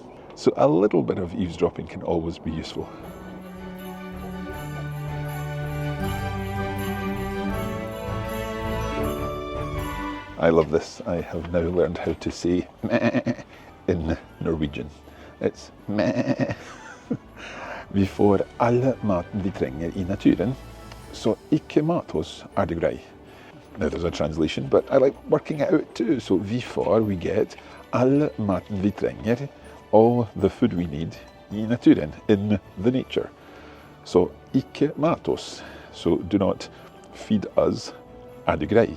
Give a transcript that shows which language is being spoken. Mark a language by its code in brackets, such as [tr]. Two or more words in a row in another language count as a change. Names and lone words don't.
[en] So a little bit of eavesdropping can always be useful. I love this. I have now learned how to say meh in Norwegian. It's meh. [no] Vi får alle maten vi trenger I naturen, så ikke mat oss det grei. [en] Now there's a translation, but I like working it out too. So we get [no] alle maten vi trenger, [en] all the food we need [no] I naturen, [en] in the nature. [no] So ikke mat oss, [en] so do not feed us [no] det grei.